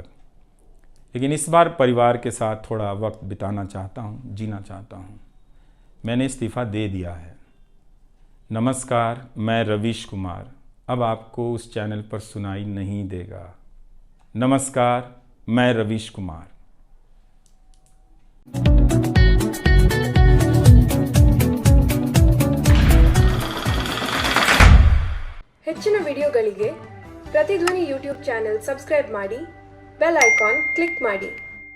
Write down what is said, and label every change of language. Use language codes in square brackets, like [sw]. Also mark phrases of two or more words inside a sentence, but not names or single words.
[hi] लेकिन इस बार परिवार के साथ थोड़ा वक्त बिताना चाहता हूँ, जीना चाहता हूँ। मैंने इस्तीफ़ा दे दिया है। नमस्कार, मैं रवीश कुमार अब आपको उस चैनल पर सुनाई नहीं देगा। नमस्कार, मैं रवीश कुमार। [kn] ಹೆಚ್ಚಿನ ವಿಡಿಯೋಗಳಿಗೆ ಪ್ರತಿಧ್ವನಿ [en] YouTube channel subscribe [kn] ಮಾಡಿ, [en] bell icon click [kn] ಮಾಡಿ.